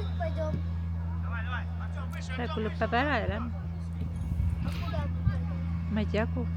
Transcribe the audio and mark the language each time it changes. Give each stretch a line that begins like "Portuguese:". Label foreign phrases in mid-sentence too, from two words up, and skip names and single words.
Russian: пойдем?
Estonian: Sai kulub peale.
Russian: А куда мы пойдем?
Estonian: Ma ei tea, kuhu.